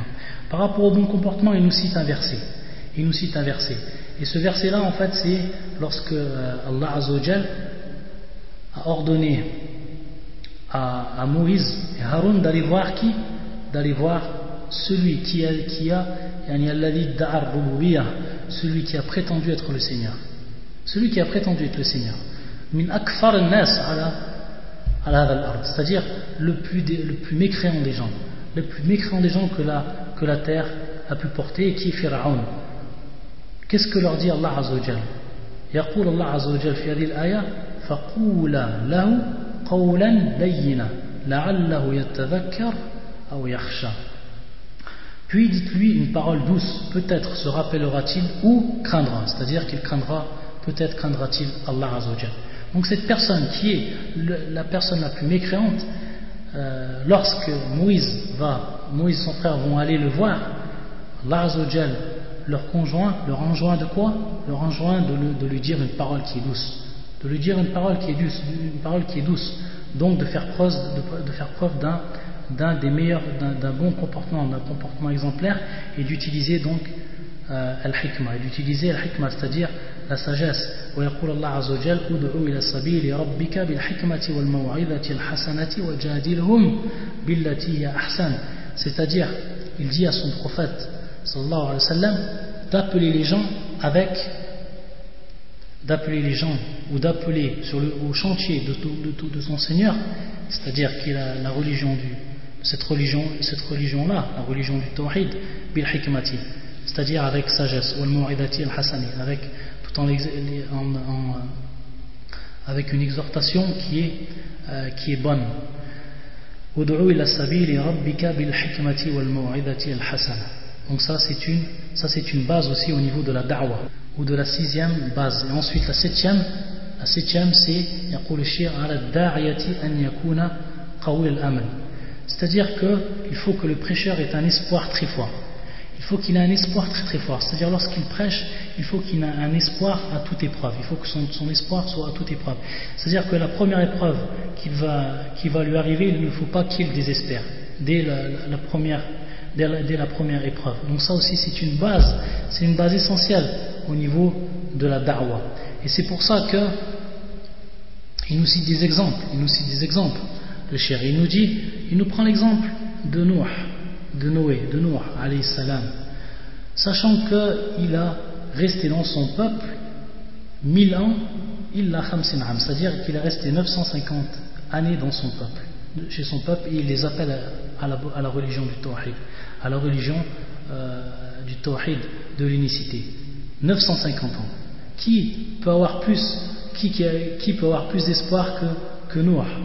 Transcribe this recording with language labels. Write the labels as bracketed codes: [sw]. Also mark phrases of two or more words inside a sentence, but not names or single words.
[fr] Par rapport au bon comportement, il nous cite un verset. Et ce verset-là, en fait, c'est lorsque Allah [ar] عز وجل [fr] a ordonné à Moïse et Haroun d'aller voir qui? D'aller voir celui qui a celui qui a prétendu être le Seigneur. Celui qui a prétendu être le Seigneur. [ar] من أكفر الناس على هذه الأرض, [fr] c'est-à-dire le plus mécréant des gens. Le plus mécréant des gens que la terre a pu porter, et qui est Pharaon. Qu'est-ce que leur dit Allah [ar] عز وجل? يقول الله عز وجل في هذه الآية فقولا له قولا لينا لعله يتذكر أو يخشى. [fr] Puis dites-lui une parole douce, peut-être se rappellera-t-il ou craindra, c'est-à-dire qu'il craindra, peut-être craindra-t-il Allah [ar] عز وجل. [fr] Donc cette personne qui est la personne la plus mécréante, lorsque Moïse et son frère vont aller le voir, Allah [ar] عز وجل [fr] leur enjoint de quoi? Leur enjoint de lui dire une parole qui est douce. De lui dire une parole qui est douce. Donc de faire preuve d'un bon comportement, d'un comportement exemplaire, et d'utiliser donc al-hikmah, c'est-à-dire la sagesse. [ar] ويقول الله عز وجل ادعو إلى سبيل ربك بالحكمة والموعظة الحسنة وجادلهم بالتي هي أحسن. [fr] C'est-à-dire, il dit à son prophète [ar] صلى الله عليه وسلم [fr] d'appeler les gens ou d'appeler au chantier de son Seigneur, c'est-à-dire qu'il a la religion cette religion-là, la religion du tawhid, [ar] بالحكمة, [fr] c'est-à-dire avec sagesse, [ar] والموعظة الحسنة, [fr] avec une exhortation qui est bonne. [ar] ادع إلى سبيل ربك بالحكمة والموعظة الحسنة. [fr] Donc ça c'est une base aussi au niveau de la da'wah, ou de la 6e base. Et ensuite la septième c'est [ar] يقول الشيخ على الداعية أن يكون قوي الأمل. [fr] C'est-à-dire qu'il faut que le prêcheur ait un espoir très fort. Il faut qu'il ait un espoir très très fort. C'est-à-dire lorsqu'il prêche, il faut qu'il ait un espoir à toute épreuve. Il faut que son espoir soit à toute épreuve. C'est-à-dire que la première épreuve qui va lui arriver, il ne faut pas qu'il désespère dès la première épreuve. Donc ça aussi c'est une base essentielle au niveau de la da'wah. Et c'est pour ça que il nous cite des exemples. Le cher, il nous prend l'exemple de Noé [ar] عليه السلام, [fr] sachant qu'il a resté dans son peuple 1000 ans, [ar] إلا خمسين عاما, [fr] c'est-à-dire qu'il est resté 950 années chez son peuple, et il les appelle à la religion du tawhid, à la religion du tawhid, de l'unicité. 950 ans. Qui peut avoir plus d'espoir que Noé?